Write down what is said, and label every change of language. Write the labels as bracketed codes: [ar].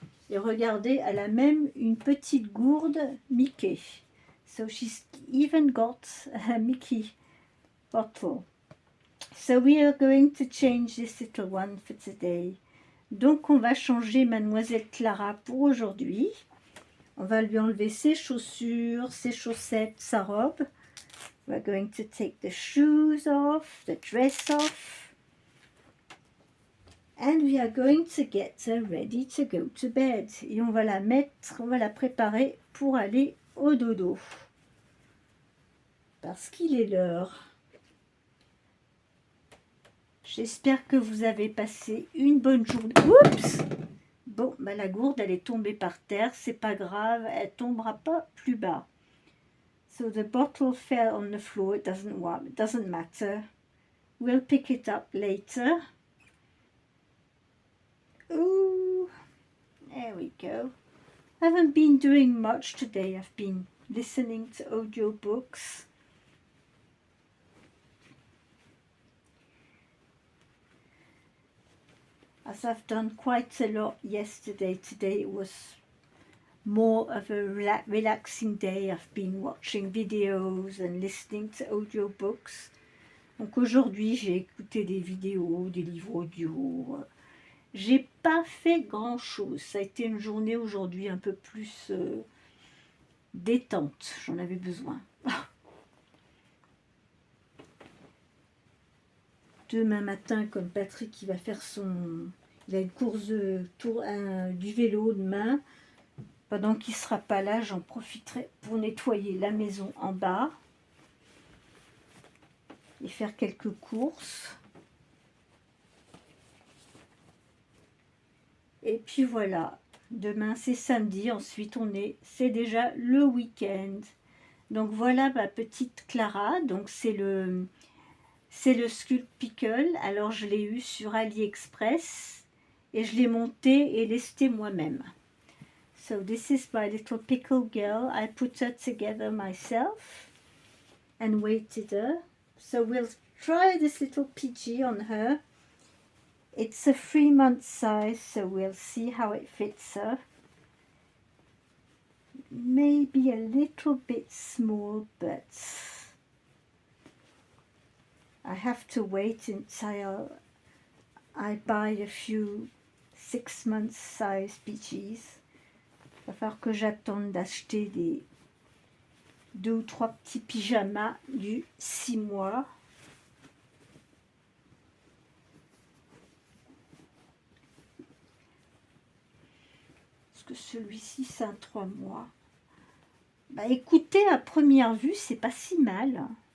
[fr] Et regardez, elle a même une petite gourde Mickey. [en] So she's even got a Mickey bottle. So we are going to change this little one for today. [fr] Donc on va changer Mademoiselle Clara pour aujourd'hui. On va lui enlever ses chaussures, ses chaussettes, sa robe. We're going to take the shoes off, the dress off. And we are going to get her ready to go to bed. Et on va la préparer pour aller au dodo. Parce qu'il est l'heure. J'espère que vous avez passé une bonne journée. Oups! Bon, la gourde, elle est tombée par terre. C'est pas grave, elle tombera pas plus bas. [en] So the bottle fell on the floor. It doesn't matter. We'll pick it up later. Ooh, there we go. I haven't been doing much today. I've been listening to audiobooks. As I've done quite a lot yesterday. Today it was more of a relaxing day. I've been watching videos and listening to audiobooks. [fr] Donc aujourd'hui, j'ai écouté des vidéos, des livres audio. J'ai pas fait grand-chose. Ça a été une journée aujourd'hui un peu plus détente. J'en avais besoin. Demain matin, comme Patrick, il va faire il a une course du vélo demain. Pendant qu'il ne sera pas là, j'en profiterai pour nettoyer la maison en bas et faire quelques courses. Et puis voilà, demain c'est samedi, ensuite c'est déjà le week-end. Donc voilà ma petite Clara, donc c'est le Sculpt Pickle. Alors je l'ai eu sur AliExpress et je l'ai monté et lesté moi-même. [en] So this is my little pickle girl. I put her together myself and weighted her. So we'll try this little PG on her. It's a 3-month size, so we'll see how it fits her. Maybe a little bit small, but I have to wait until I buy a few 6-month size PGs. [fr] Il va falloir que j'attende d'acheter des 2 ou 3 petits pyjamas du 6 mois. Parce que celui-ci, c'est un 3 mois. Bah écoutez, à première vue, c'est pas si mal.